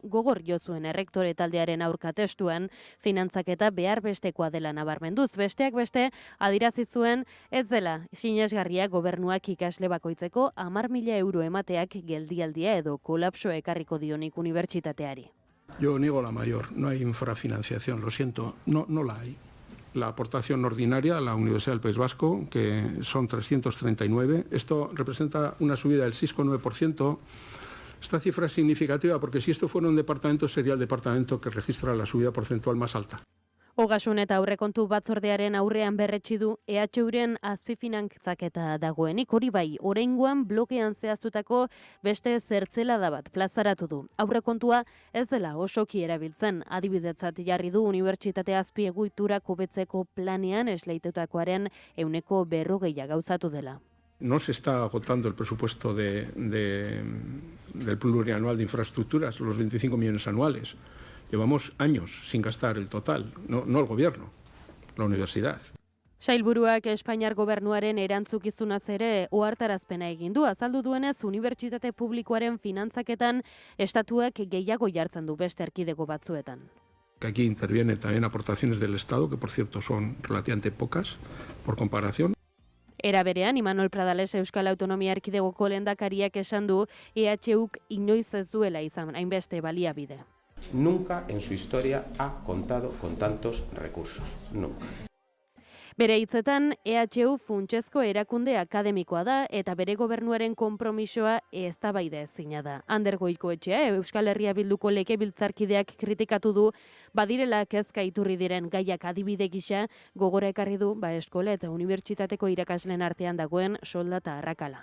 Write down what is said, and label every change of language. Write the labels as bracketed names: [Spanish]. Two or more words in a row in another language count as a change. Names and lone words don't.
[Basque] Gogor jo zuen errektore taldearen aurka testuan, finantzaketa behar bestekoa dela nabarmenduz. Besteak beste, adirazi zuen ez dela sinesgarria gobernuak ikasle bakoitzeko 10.000 euro emateak geldialdia edo kolapso ekarriko dionik unibertsitateari. [Spanish] Yo niego la mayor, no hay infrafinanciación, lo siento, no la hay. La aportación ordinaria a la Universidad del País Vasco, que son 339, esto representa una subida del 6,9%. Esta cifra es significativa porque si esto fuera un departamento sería el departamento que registra la subida porcentual más alta. [Basque] Ogasun eta aurrekontu batzordearen aurrean berretsi du EHUren azpifinantzaketa dagoenik, hori bai, oraingoan blokean zehaztutako beste zertzelada bat plazaratu du. Aurrekontua ez dela osoki erabiltzen, adibidetzat jarri du unibertsitate azpiegiturak hobetzeko planean esleitutakoaren 40% gauzatu dela. [Spanish] No se está agotando el presupuesto del plurianual de infraestructuras, los 25 millones anuales. Llevamos años sin gastar el total, no el gobierno, la universidad. [Basque] Sailburuak Espainiar gobernuaren erantzukizunaz ere ohartarazpena egin du, azaldu duenez unibertsitate publikoaren finantzaketan estatuak gehiago jartzen du beste erkidego batzuetan. [Spanish] Aquí intervienen también aportaciones del Estado, que por cierto son relativamente pocas por comparación. [Basque] Era berean, Imanol Pradales Euskal Autonomia Erkidegoko lehendakariak esan du EHUk inoiz ez duela izan hainbeste baliabide. [Spanish] Nunca en su historia ha contado con tantos recursos. Nunca. [Basque] Bere hitzetan, EHU funtsezko erakunde akademikoa da eta bere gobernuaren konpromisoa eztabaida ezina da. Ander Goikoetxea, Euskal Herria Bilduko legebiltzarkideak kritikatu du, badirela kezka iturri diren gaiak adibide gisa, gogora ekarri du, eskola eta unibertsitateko irakasleen artean dagoen soldata arrakala.